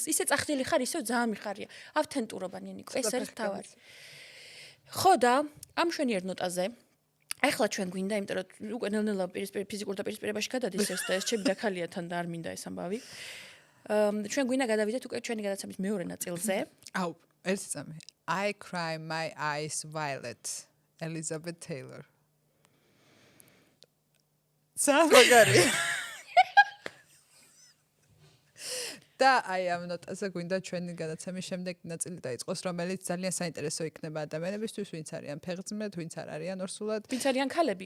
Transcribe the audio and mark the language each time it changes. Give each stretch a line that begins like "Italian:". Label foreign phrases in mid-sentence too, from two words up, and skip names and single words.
Georgian: ისე წახდილი ხარ, ისე ძალიან მიხარია. ავთენტურობა ნინიკო, ეს არის თავარი. ხო და ამ შვენიერ ნოტაზე ახლა ჩვენ გვინდა, იმიტომ რომ უკვე ნელ-ნელა ფიზიკურ დაპირისპირებაში გადადის ეს და ეს ჩემი დაქალია თან და არ მინდა ეს ამბავი. ჩვენ გვინდა გადავიდეთ უკვე ჩვენი გადაცემის მეორე ნაწილზე. აუ, ერთი წამი.
English: I cry my eyes violet. Elizabeth Taylor.
Georgian: სამაგარი. და აი ამ ნოტაზე გვინდა ჩვენი გადაცემის შემდეგი ნაწილი დაიწყოს, რომელიც ძალიან საინტერესო იქნება ადამიანებისთვის, ვინც არიან ფეხძმნად, ვინც არ არიან ორსულად, ვინც არიან ქალები,